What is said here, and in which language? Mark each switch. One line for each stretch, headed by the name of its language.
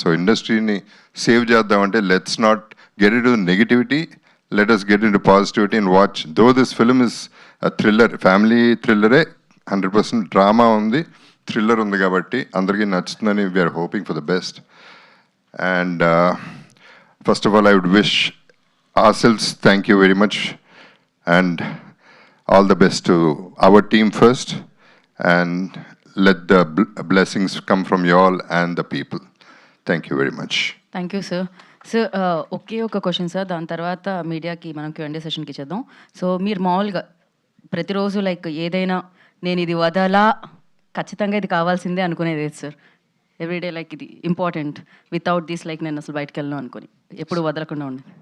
Telugu: So ఇండస్ట్రీని save చేద్దామంటే
English: Let's not get into negativity, let us get into positivity and watch. Though this film is thriller, family థ్రిల్లరే, 100% drama ఉంది, thriller
Telugu: ఉంది కాబట్టి అందరికీ నచ్చుతుందని
English: We are hoping for the best. And first of all I would wish ourselves thank you very much and all the best to our team first, and let the blessings come from you all and the people. Thank you very much. Thank you sir.
Telugu: Sir ఒకే ఒక question sir, దాని తర్వాత మీడియాకి మనం Q&A సెషన్కి ఇచ్చేద్దాం. So మీరు మామూలుగా ప్రతిరోజు like ఏదైనా నేను ఇది వదలా, ఖచ్చితంగా ఇది కావాల్సిందే అనుకునేది ఏది సార్? ఎవ్రీడే లైక్ ఇది ఇంపార్టెంట్,
English: without this
Telugu: లైక్ నేను అసలు బయటకు వెళ్ళను అనుకుని ఎప్పుడు వదలకుండా ఉండి.